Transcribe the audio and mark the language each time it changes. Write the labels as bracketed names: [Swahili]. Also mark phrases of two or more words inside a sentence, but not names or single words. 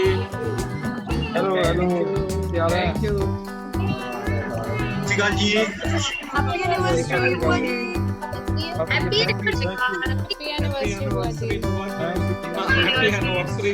[Hindi] हेलो हेलो क्या हाल है? [English] thank you [Hindi] Sika ji. [English] Happy anniversary, [Hindi] बुआ जी। [English] Happy anniversary, [Hindi] बुआ जी। [English] Happy anniversary